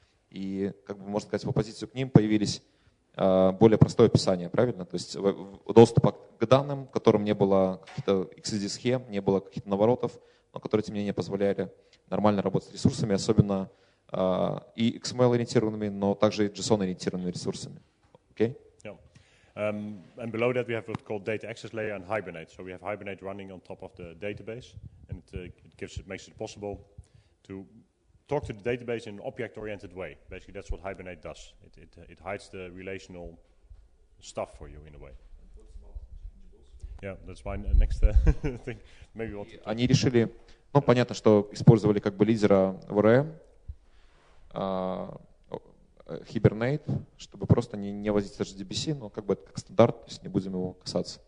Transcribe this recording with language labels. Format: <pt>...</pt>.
<ru>И, как бы можно сказать, в оппозицию к ним появились более простое описание, правильно? То есть доступа к данным, в котором не было каких-то XSD-схем, не было каких-то наворотов, но которые, тем не менее, позволяли нормально работать с ресурсами, особенно и XML-ориентированными, но также и JSON-ориентированными ресурсами.</ru> <en>Okay? Yeah. And below that we have what's called data access layer and Hibernate. So we have Hibernate running on top of the database, and it makes it possible to talk to the database in an object-oriented way. Basically, that's what Hibernate does. It hides the relational stuff for you in a way. Yeah, that's my next thing. Maybe we'll</en> <ru>Они решили, понятно, что использовали как бы лидера в RM, Hibernate, чтобы просто не возить HDBC, но как бы это как стандарт, то есть не будем его касаться.</ru>